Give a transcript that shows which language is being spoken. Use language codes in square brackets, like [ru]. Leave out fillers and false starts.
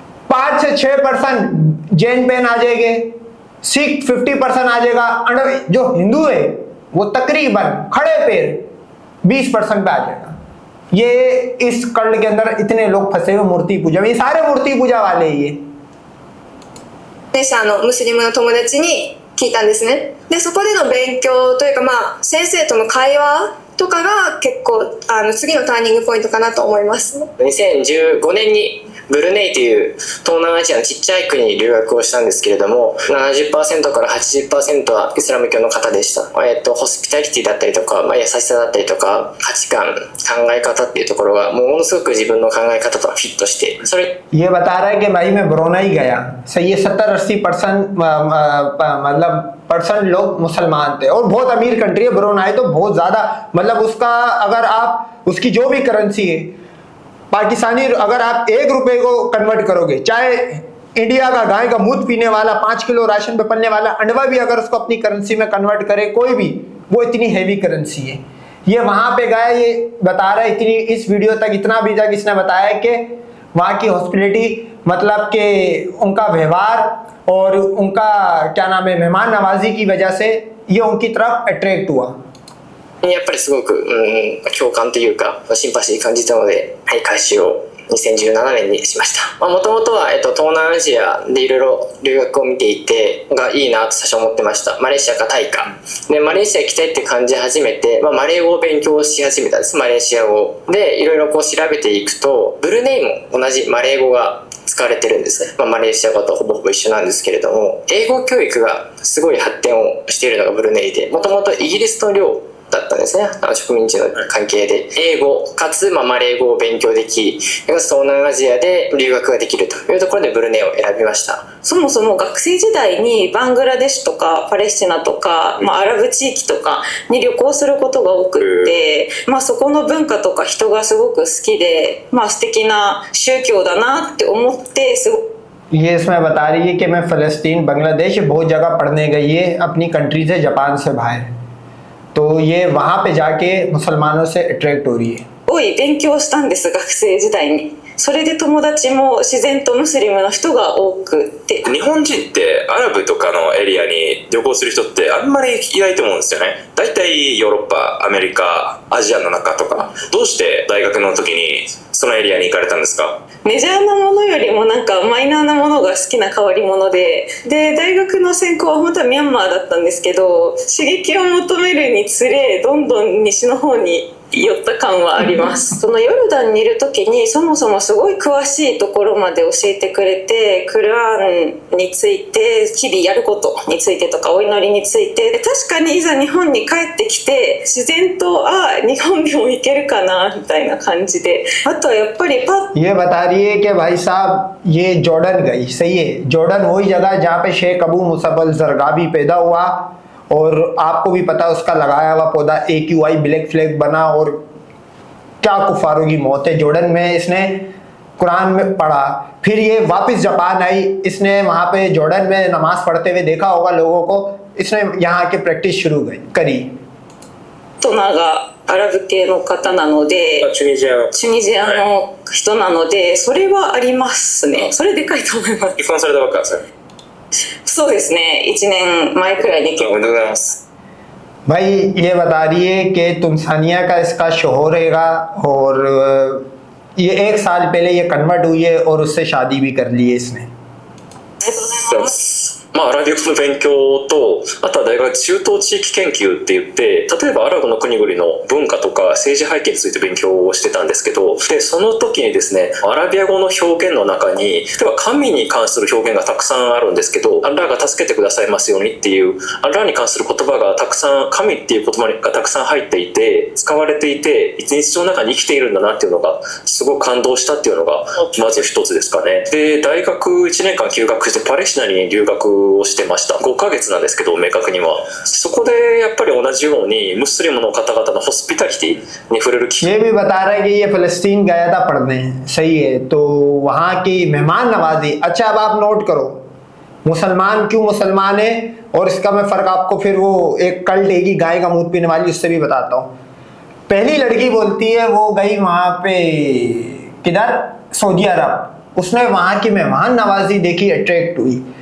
[hi] 5 से 6% जैन बहन आ जाएंगे, सिख 50% आ जाएगा, जो हिंदू है वो तकरीबन खड़े पैर 20% पे आ जाएगा। ये इस कल्ट के अंदर इतने लोग फंसे हुए मूर्ति पूजा में, ये सारे मूर्ति पूजा वाले ही है। [ja] ムスリムの友達に聞いたんですね。でそこでの勉強というか、先生との会話とかが結構次のターニングポイントかなと思います。 2015年にブルネイという東南アジアのちっちゃい国に留学をしたんですけれども、 70% から 80% はイスラム教の方でした。ホスピタリティだったりとか、優しさだったりとか、価値観、考え方っていうところがものすごく自分の考え方とフィットして、それ [hi] ये बता रहा है कि भाई मैं ब्रोनाई गया, सही है, 70-80% मतलब % लोग मुसलमान थे और बहुत अमीर कंट्री है ब्रोनाई, तो बहुत ज्यादा मतलब उसका अगर आप उसकी जो भी करेंसी है पाकिस्तानी, अगर आप 1 रुपए को कन्वर्ट करोगे, चाहे इंडिया का गाय का दूध पीने वाला 5 किलो राशन पे पलने वाला अंडवा भी अगर उसको अपनी करेंसी में कन्वर्ट करे कोई भी, वो इतनी हैवी करेंसी है। ये वहां पे गया, ये बता रहा है, इतनी इस वीडियो तक इतना भी तक इसने बताया कि वहाँ की हॉस्पिटलिटी मतलब कि उनका व्यवहार और उनका क्या नाम है मेहमान नवाजी की वजह से ये उनकी तरफ अट्रैक्ट हुआ। [ja] やっぱりすごく、共感というかシンパシー感じたので、改修を2017年にしました。もともとは、東南アジアでいろいろ留学を見ていてがいいなと最初思ってました。マレーシアかタイかで、マレーシア行きたいって感じ始めて、マレー語を勉強し始めたんです。マレーシア語でいろいろこう調べていくと、ブルネイも同じマレー語が使われてるんですね。マレーシア語とほぼほぼ一緒なんですけれども、英語教育がすごい発展をしているのがブルネイで、もともとイギリスの領だったんですね。植民地の関係で英語かつ、マレー語を勉強でき、かつ東南アジアで留学ができるというところでブルネイを選びました。そもそも学生時代にバングラデシュとかパレスチナとか、アラブ地域とかに旅行することが多くって、そこの文化とか人がすごく好きで、素敵な宗教だなって思ってすごく [hi] ये इसमें बता रही है कि मैं फ़लस्तीन, बांग्लादेश बहुत जगह पढ़ने गई है अपनी कंट्री से, जापान से बाहर, तो ये वहाँ पे जाके मुसलमानों से अट्रैक्ट हो रही है। [ja] 多い勉強したんです、学生時代に。それで友達も自然とムスリムの人が多くて。日本人ってアラブとかのエリアに旅行する人ってあんまりいないと思うんですよね。だいたいヨーロッパ、アメリカ、アジアの中とか。どうして大学の時にそのエリアに行かれたんですか？メジャーなものよりもなんかマイナーなものが好きな変わり者で、大学の専攻は本当はミャンマーだったんですけど、刺激を求めるにつれどんどん西の方に寄った感はあります。そのヨルダンにいる時にそもそもすごい詳しいところまで教えてくれて、クルアンについて、日々やることについてとかお祈りについて、確かにいざ日本に帰ってきて自然と日本でも行けるかなみたいな感じで、あとはやっぱり [hi] ये बता रही है कि भाई साहब ये जॉर्डन गई, सही है, जॉर्डन वही जगह जहाँ पे शेख अबू मुसअब अल ज़रगावी पैदा हुआ और आपको भी पता उसका लगाया हुआ पौधा AQI ब्लैक फ्लैग बना और क्या कुफारों की मौत है। जॉर्डन में इसने कुरान में पढ़ा, फिर ये वापस जापान आई, इसने वहाँ पे जॉर्डन में नमाज पढ़ते हुए देखा होगा लोगों को, इसने यहाँ के प्रैक्टिस शुरू करी। [ja] 大人がアラブ系の方なので、チュニジアチュニジアの人なので、それはありますね。それでかいと思います。離婚されたばっかですよね。そうですね。1年前くらいに結婚。おめでとうございます。 [hi] भाई ये बता रही है कि तुमसानिया का इसका शोहर रहेगा और ये 1 साल पहले ये कन्वर्ट हुई है और उससे शादी भी कर ली है इसने। [ja] ありがとうございます。まあ、アラビア語の勉強と、あとは大学中東地域研究って言って、例えばアラブの国々の文化とか政治背景について勉強をしてたんですけど、でその時にですね、アラビア語の表現の中に、例えば神に関する表現がたくさんあるんですけど、アッラーが助けてくださいますようにっていうアッラーに関する言葉がたくさん、神っていう言葉がたくさん入っていて、使われていて、一日の中に生きているんだなっていうのがすごく感動したっていうのがまず一つですかね。で大学1年間休学してパレスチナに留学をしてました。 5ヶ月なんですけど、明確にはそこでやっぱり同じようにムスリムの方々のホスピタリティに触れる機会 [hi] ये भी बता रहा है कि ये फ़लस्तीन गया था पढ़ने, सही है, तो वहाँ की मेहमान नवाजी। अच्छा अब आप नोट करो मुसलमान क्यों मुसलमान है, और इसका मैं फ़र्क आपको फिर वो एक कल्ट एक ही गाय का मूत पीने वाली उससे भी बताता हूँ। पहली लड़की बोलती है वो गई वहाँ पे किधर, सऊदी अरब, उसने वहाँ की मेहमान नवाजी देखी, अट्रैक्ट हुई।